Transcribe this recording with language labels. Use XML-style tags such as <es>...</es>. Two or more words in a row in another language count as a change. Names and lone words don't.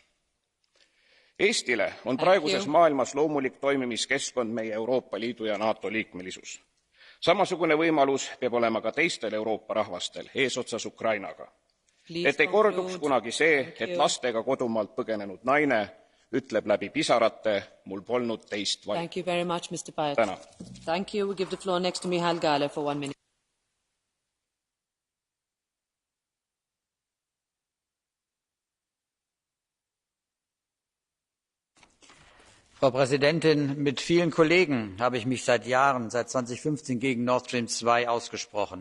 <et>Eestile on praeguses maailmas loomulik toimimiskeskkond meie Euroopa Liidu ja NATO liikmelisus. Samasugune võimalus peab olema ka teistel Euroopa rahvastel, eesotsas Ukrainaga. Et ei korduks kunagi see, et lastega kodumaalt põgenenud naine ütleb läbi pisarate, mul polnud teist valikut.</et> <en>Thank you very much, Mr. Pajat.</en> <et>Tänan.</et> <en>Thank you. We give the floor next to Mihail Gale for 1 minute.</en> <de>Frau Präsidentin, mit vielen Kollegen habe ich mich seit Jahren, seit 2015 gegen Nord Stream 2 ausgesprochen.</de>